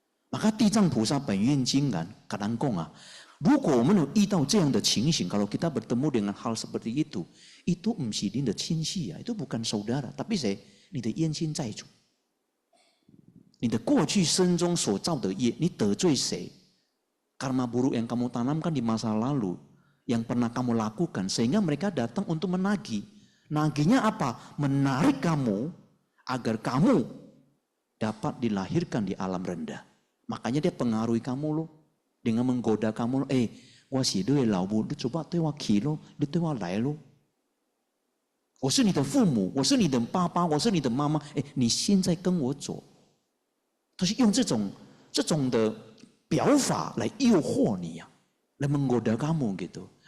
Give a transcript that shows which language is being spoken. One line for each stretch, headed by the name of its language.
Indonesian: maka地藏菩萨本愿经kan kadang
Chinese: 讲啊，如果我们有遇到这样的情形，
Indonesian: kalau kita bertemu dengan hal seperti itu
Chinese: 不是你的亲戚啊，
Indonesian: itu bukan saudara， tapi
Chinese: 谁？你的冤亲债主，你的过去生中所造的业，你得罪谁？
Indonesian: karma buruk yang kamu tanamkan di masa lalu, yang pernah kamu lakukan, sehingga mereka datang untuk menagih. Nagihnya apa? Menarik kamu agar kamu dapat dilahirkan di alam rendah. Makanya dia pengaruhi kamu loh, dengan menggoda kamu loh.
Chinese: 我是你的老母，你coba对我起咯，你对我来咯。我是你的父母，我是你的爸爸，我是你的妈妈。你现在跟我走，他是用这种的表法来诱惑你呀，来
Indonesian: menggoda kamu gitu。